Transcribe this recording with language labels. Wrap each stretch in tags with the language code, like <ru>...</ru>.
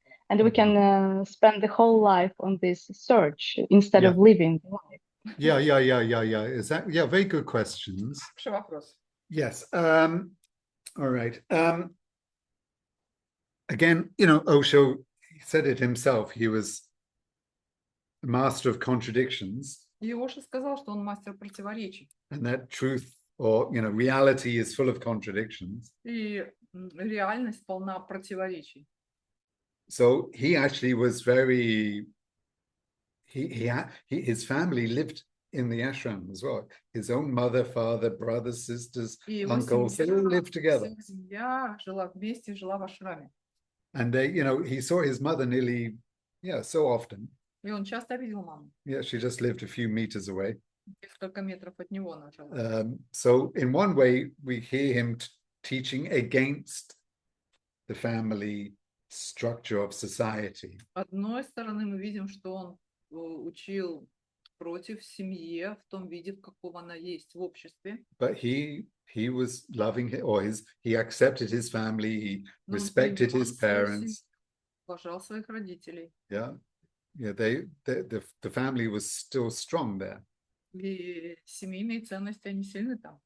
<en>And we can spend the whole life on this search instead of living life. Yeah. Is that, very good questions.</en> <ru>Хороший вопрос.</ru> <en>Yes. All right. Again, Osho said it himself. He was a master of contradictions.</en> <ru>И Оша сказал, что он мастер противоречий.</ru> <en>And that truth or, reality is full of contradictions.</en> <ru>И реальность полна противоречий.</ru> <en>So he actually was very, his family lived in the ashram as well. His own mother, father, brothers, sisters, uncles, they all lived together.</en> <ru>Семья жила вместе, жила в ашраме.</ru> <en>And they, he saw his mother nearly, so often.</en> <ru>И он часто видел маму.</ru> <en>Yeah, she just lived a few meters away.</en> <ru>Несколько метров от него она жила.</ru> <en>So in one way, we hear him teaching against the family structure of society.</en> <ru>С одной стороны, мы видим, что он учил против семьи в том виде, в каком она есть в обществе.</ru> <en>But he was loving it, or he accepted his family, he respected his parents.</en> <ru>Уважал своих родителей.</ru> <en>Yeah, the family was still strong there.</en> <ru>И семейные ценности, они сильны там.</ru>